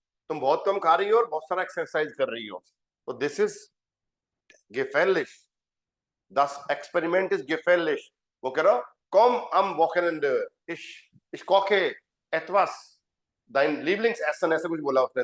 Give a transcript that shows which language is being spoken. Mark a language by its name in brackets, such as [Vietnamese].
[Hindi] तुम बहुत कम खा रही हो और बहुत सारा एक्सरसाइज कर रही हो. तो [English] this is [German] gefährlich. Das Experiment ist gefährlich. [Hindi] वो कह रहा, [German] komm am Wochenende. Ich koche etwas. Dein Lieblingsessen, [Hindi] ऐसा कुछ बोला उसने.